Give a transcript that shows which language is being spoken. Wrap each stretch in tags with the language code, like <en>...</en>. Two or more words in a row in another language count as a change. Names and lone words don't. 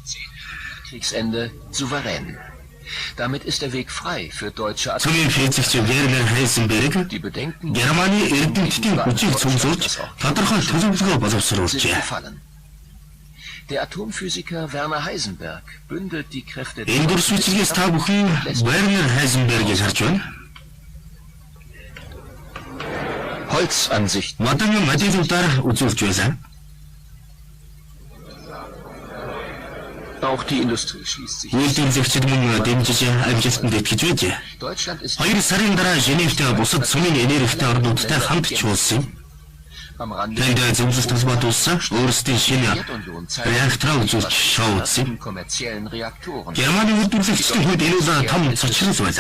<mn>Цөмийн физикч Вернер Хайзенберг Германы эрдэмтдийн хүчийг цуглуулж тодорхой төлөвлөгөө боловсруулжээ. Энэ дүрсвчилгээс та бүхэн Вернер Хайзенбергийг харж байна. Модон моделүүдээр үзүүлж байсан.</mn> <de>Auch die Industrie schließt sich.</de> <mn>Үйлдвэрлэгчид мөн дэмжиж амжилтанд итгэж байжээ. 2 сарын дараа Женевтэй бусад цөмийн энергитэй орнуудтай хамт чуулсан. Тэнд зөвлөлт толгойдуулсан өөрсдийн шинэ реактор үзүүлж шоу үзсэн. Германы үйлдвэрлэгчдийн хувьд энэ бол том цочрол байлаа.</mn>